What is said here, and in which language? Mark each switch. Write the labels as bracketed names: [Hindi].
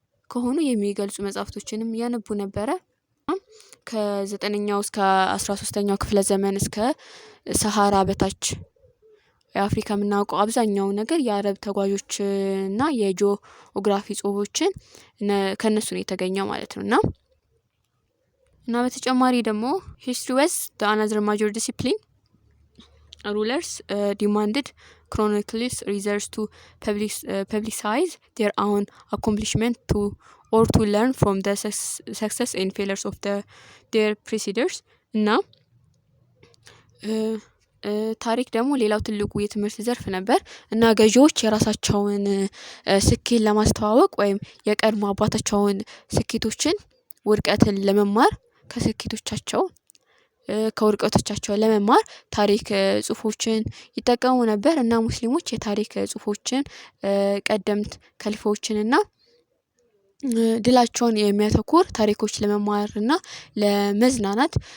[Amharic] ከሆኑ የሚገልጹ መጽሐፍቶችንም ያነቡ ነበረ። ከ9ኛው እስከ 13ኛው ክፍለ ዘመን እስከ ሰሃራ በታች የአፍሪካ የምናውቀው አብዛኛው ነገር የአረብ ተጓዦች እና የጂኦግራፊ ጽሁፎችን ከነሱ ነው የተገኘው ማለት ነው። እና በተጨማሪ ደግሞ [English] history was the another major discipline. Rulers demanded chronicles readers to publicize their own accomplishment or to learn from the success and failures of their predecessors. [Amharic] እና ታሪክ ደግሞ ሌላው ትልቁ የትምህርት ዘርፍ ነበር። እና ገዢዎች የራሳቸውን ስኬት ለማስተዋወቅ ወይም የቀድሞ አባታቸውን ስኬቶችን ውድቀትን ለመማር ከስኬቶቻቸው ከውድቀቶቻቸው ለመማር ታሪክ ጽሁፎችን ይጠቀሙ ነበር እና ሙስሊሞች የታሪክ ጽሁፎችን ቀደምት ከሊፋዎችን እና ድላቸውን የሚያተኩር ታሪኮች ለመማር እና ለመዝናናት